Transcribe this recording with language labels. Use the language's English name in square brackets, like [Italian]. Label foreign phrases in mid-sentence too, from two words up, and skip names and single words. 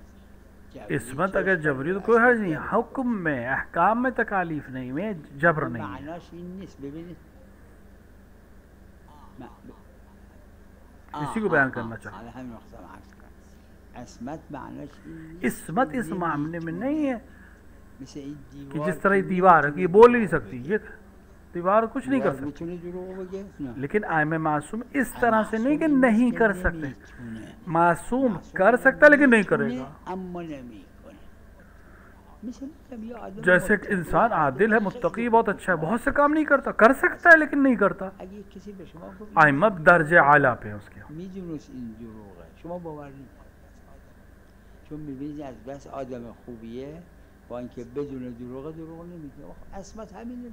[Hindi] इसमत अगर जबरी तो कोई हर्ज नहीं, हुक्म में अहकाम में तकालीफ नहीं, में जबर नहीं है। [Persian] معناش این نیست. ببینید [Hindi] इसी को बयान करना चाहता [Persian] حالا همین وقت عرض کنم عصمت معناش این نیست. [Hindi] इसमत इस मामले में नहीं है [Persian] مثل این [Hindi] कि [Persian] دیوار [Hindi] जिस तरह ये दीवार है कि ये बोल ही नहीं सकती, ये दीवार कुछ नहीं कर सकती, [Persian] میتونه دروغ بگه؟ نه. [Hindi] लेकिन आयम मासूम इस तरह से नहीं कि नहीं कर सकते। [Persian] نمیتونه. [Hindi] मासूम कर सकता है लेकिन नहीं करेगा। [Persian] اما نمیکنه. مثل یه آدم [Hindi] जैसे एक इंसान आदिल है, मुत्तकी, बहुत अच्छा है, बहुत से काम नहीं करता, कर सकता है लेकिन नहीं करता। [Persian] اگه کسی به شما گفت [Hindi] आयम दर्जे आला पे है उसके। [Persian] میدونست این دروغه، شما باور نمیکنید، چون میبینید از بس آدم خوبیه با اینکه بدون دروغ نمیگه. عصمت همینه.